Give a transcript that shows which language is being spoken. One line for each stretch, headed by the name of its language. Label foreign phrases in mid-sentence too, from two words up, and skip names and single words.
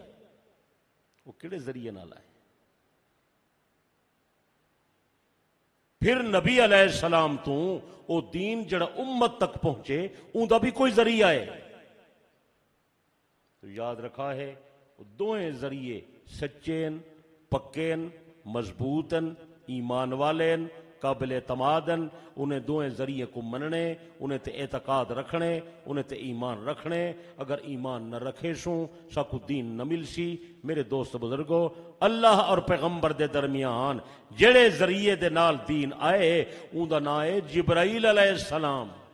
Saraiki: وہ کیڑے ذریعے نال آئے؟ پھر نبی علیہ السلام تو وہ دین جڑا امت تک پہنچے اون دا بھی کوئی ذریعہ ہے. تو یاد رکھا ہے وہ دوئیں ذریعے سچین، پکین، مضبوطن، ایمان والین، قابل اعتمادن. انہیں دوئیں ذریعے کو مننے، انہیں تے اعتقاد رکھنے، انہیں تے ایمان رکھنے. اگر ایمان نہ رکھے سوں ساکو دین نہ مل سی. میرے دوست بزرگو، اللہ اور پیغمبر دے درمیان جڑے ذریعے دے نال دین آئے اون دا نام ہے جبرائیل
Arabic: علیہ السلام.